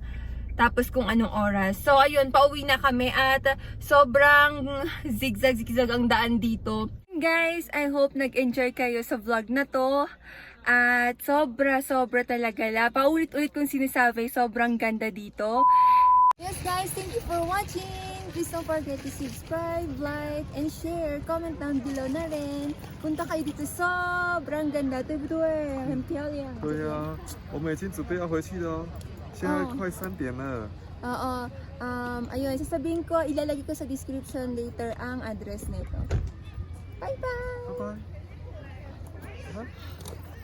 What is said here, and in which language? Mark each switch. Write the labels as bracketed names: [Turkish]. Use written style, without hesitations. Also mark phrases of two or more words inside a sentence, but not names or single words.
[Filipino] Tapos kung anong oras. So ayun, pauwi na kami at sobrang zigzag ang daan dito. [English] Guys, I hope [Filipino] nag-enjoy kayo sa vlog na to. At sobra talaga. Paulit-ulit kong sinasabi, sobrang ganda dito. [English] Yes guys, thank you for watching. Please don't forget to subscribe, like, and share. Comment down below [Filipino] na rin. Punta kayo dito, sobrang ganda. [Chinese] 对不对？很漂亮。对呀、我们已经准备要回去了哦，现在快3点了。 [Filipino] Oo. Ayun, sasabihin ko, ilalagay ko sa [English] description later [Filipino] ang address nito. [English] Bye-bye! [Chinese] 拜拜。